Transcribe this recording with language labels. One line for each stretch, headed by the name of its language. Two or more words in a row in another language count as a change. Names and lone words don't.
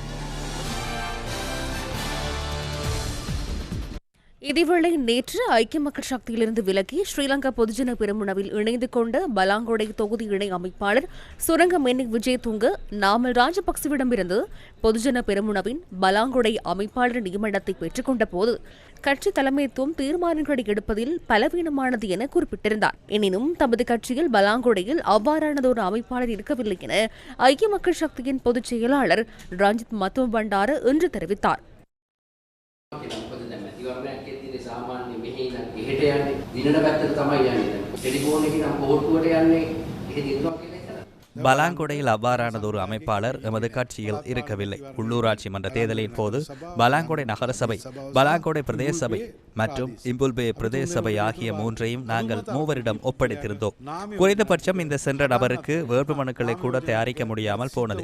Tamil: இதேவேளை நேற்று ஐக்கிய மக்கள் சக்தியிலிருந்து விலகி ஸ்ரீலங்கா பொதுஜன பெரமுனவில் இணைந்து கொண்ட பலாங்கொடை தொகுதி இணை அமைப்பாளர் சுரங்க மென்னிக் விஜயதுங்க நாமல் ராஜபக்சவிடமிருந்து பொதுஜன பெரமுனவின் பலாங்கொடை அமைப்பாளர் நியமனத்தை பெற்றுக் கொண்ட போது கட்சி தலைமைத்துவம் தீர்மானங்களை எடுப்பதில் பலவீனமானது என குறிப்பிட்டிருந்தார். எனினும் தமது கட்சியில் பலாங்கொடையில் அவ்வாறானதொரு அமைப்பாளர் இருக்கவில்லை என ஐக்கிய மக்கள் சக்தியின் பொதுச் செயலாளர் ரஞ்சித் மத்தும பண்டார இன்று தெரிவித்தார்.
Sinhala: සාමාන්‍ය මෙහි ඉඳන් එහෙට යන්නේ දිනන පැත්තට තමයි යන්නේ. ටෙලිෆෝන් එකේ නම් පොහොට්ටුවට යන්නේ එහෙ දිනුවා කියලා හිතලා.
Tamil: பலாங்கொடையில் அவ்வாறானதொரு அமைப்பாளர் எமது கட்சியில் இருக்கவில்லை. உள்ளூராட்சி மன்ற தேர்தலின் போது பலாங்கொடை நகரசபை, பலாங்கொடை பிரதேச சபை மற்றும் இம்புல்பே பிரதேச சபை ஆகிய மூன்றையும் நாங்கள் மூவரிடம் ஒப்படைத்திருந்தோம். குறைந்தபட்சம் இந்த சென்ற நபருக்கு வேட்புமனுக்களை கூட தயாரிக்க முடியாமல் போனது.